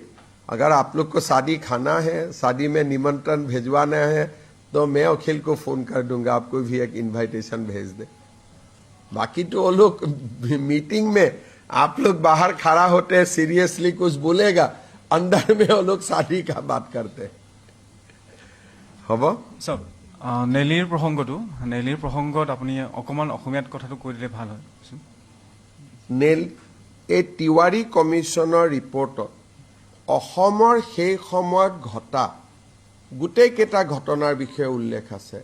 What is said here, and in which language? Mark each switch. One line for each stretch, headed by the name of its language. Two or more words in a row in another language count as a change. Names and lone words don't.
Hindi: अगर आप लोग को शादी खाना है, शादी में निमंत्रण भेजवाना है, तो मैं अखिल को फोन कर दूंगा, आपको भी एक इनविटेशन भेज दे। बाकी तो वो लोग मीटिंग में आप लोग बाहर खड़ा होते हैं, सीरियसली कुछ बोलेगा, अंदर में वो लोग शादी का बात करते हैं।
Assamese: হব সব নেলিৰ প্ৰসংগত আপুনি অকমান অসমীয়াত কথাটো কৈ দিলে ভাল হয়। এই তিৱাৰী কমিশ্যনৰ ৰিপৰ্টত অসমৰ সেই সময়ত ঘটা গোটেইকেইটা ঘটনাৰ বিষয়ে উল্লেখ আছে।